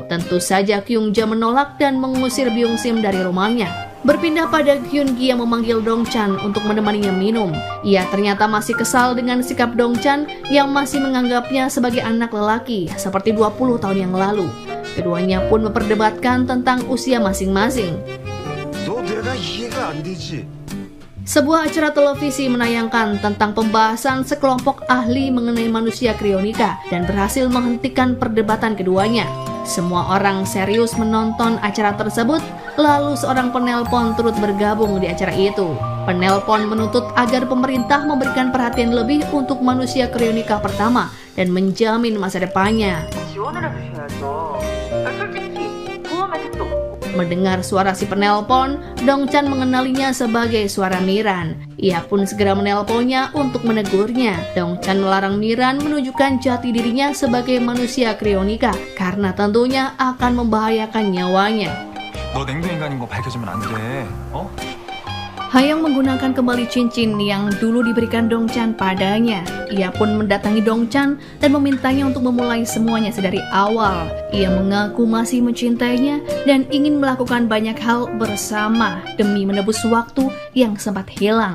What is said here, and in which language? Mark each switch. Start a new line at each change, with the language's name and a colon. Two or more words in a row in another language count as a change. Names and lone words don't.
Indonesian: Tentu saja Kyung-ja menolak dan mengusir Byung-sim dari rumahnya. Berpindah pada Kyun-gi yang memanggil Dongchan untuk menemaninya minum. Ia ternyata masih kesal dengan sikap Dongchan yang masih menganggapnya sebagai anak lelaki seperti 20 tahun yang lalu. Keduanya pun memperdebatkan tentang usia masing-masing.
Korean: 너 내가 이해가 안 되지.
Indonesian: Sebuah acara televisi menayangkan tentang pembahasan sekelompok ahli mengenai manusia krionika dan berhasil menghentikan perdebatan keduanya. Semua orang serius menonton acara tersebut, lalu seorang penelpon turut bergabung di acara itu. Penelpon menuntut agar pemerintah memberikan perhatian lebih untuk manusia krionika pertama dan menjamin masa depannya.
Korean: 지원을 해주셔야죠. 솔직히 보험 혜택도 없고.
Indonesian: Mendengar suara si penelpon, Dongchan mengenalinya sebagai suara Miran. Ia pun segera menelponnya untuk menegurnya. Dongchan melarang Miran menunjukkan jati dirinya sebagai manusia krionika karena tentunya akan membahayakan nyawanya.
Korean: 너 냉동 인간인 거 밝혀지면 안 돼. 어?
Indonesian: Hayong menggunakan kembali cincin yang dulu diberikan Dongchan padanya. Ia pun mendatangi Dongchan dan memintanya untuk memulai semuanya sedari awal. Ia mengaku masih mencintainya dan ingin melakukan banyak hal bersama demi menebus waktu yang sempat hilang.